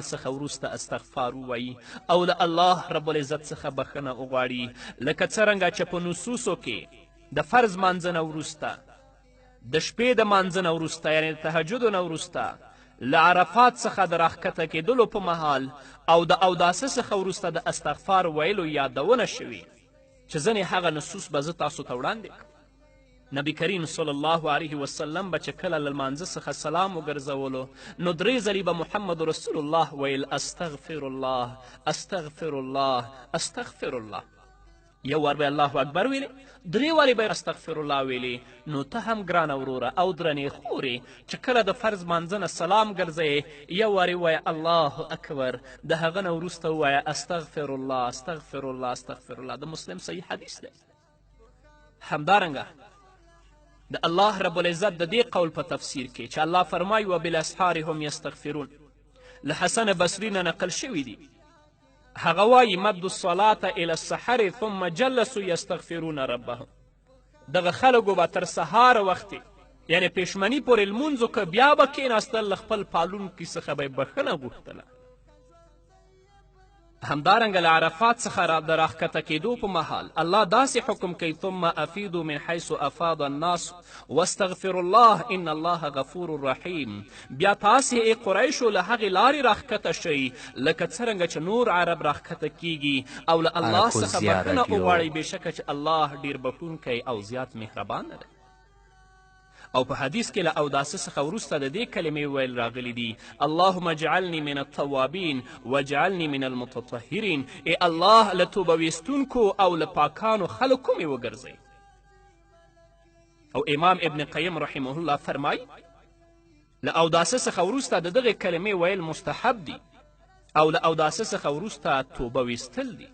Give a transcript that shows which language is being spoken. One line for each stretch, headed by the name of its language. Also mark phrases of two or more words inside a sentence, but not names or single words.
Pashto: څخه وروسته استغفار ووایي او له الله رب العزت څخه بخښنه وغواړي، لکه څرنګه چې په نصوصو کې د فرض مانځنه وروسته، د شپې د مانځنه وروسته یعنې د تهجدو نه وروسته، له عرفات څخه د راښکته کېدلو په مهال او د اوداسه څخه وروسته د استغفار ویلو یادونه شوي چې ځینې هغه نصوص به زه تاسو ته وړاندې کړم. نبی کریم
Arabic: صلی الله علیه وسلم
Pashto: به چې کله له لمانځه څخه سلام وګرځولو نو 3 ځلې به محمد رسول الله ویل
Arabic: استغفر الله استغفر الله استغفر الله.
Pashto: یو وار به
Arabic: الله اکبر
Pashto: ویلې، 3 وارې به
Arabic: استغفر الله
Pashto: ویلې. نو ته هم ګرانه وروره او درنې خورې چې کله د فرض مانځنه سلام ګرځئ یو وارې ووایه
Arabic: الله اکبر،
Pashto: د هغه نه وروسته ووایه
Arabic: استغفر الله استغفر الله استغفر الله.
Pashto: د مسلم صحیح حدیث دی. همدارنګه د الله رب العزت د دې قول په تفسیر کې چې الله فرمایي
Arabic: وبالاسحار هم یستغفرون،
Pashto: له حسن بصري نه نقل شوي دي. هغه وایي
Arabic: مد الصلاة الى السحر ثم جلسوا یستغفرون ربهم.
Pashto: دغه خلکو به تر سهار وختې یعنې پېشمني پورې لمونځ وکړه، بیا به کېناستل له خپل پالونکي څخه به یې بښنه غوښتله. همدارنګه له عرفات څخه د راښکته کېدو په مهال الله داسې حکم کوي
Arabic: ثم افیدو من حیث افاض الناس واستغفر الله ان الله غفور رحیم.
Pashto: بیا تاسې ای قریشو له هغې لارې راښکته شئ لکه څرنګه چې نور عرب راښکته کیږي او له الله څخه بښنه وغواړئ بېشکه چې الله ډېر بښونکی او زیات مهربانه دی. او په حدیث کې له اوداسه څخه وروسته د دې کلمې ویل راغلی دي
Arabic: اللهم اجعلني من التوابین واجعلني من المتطهرین.
Pashto: ای الله له توبه ویستونکو او له پاکانو خلکو مې وګرځئ. او امام ابن قیم
Arabic: رحمه الله
Pashto: فرمایي له اوداسه څخه وروسته د دغې کلمې ویل مستحب دي او له اوداسه څخه وروسته توبه ویستل دي.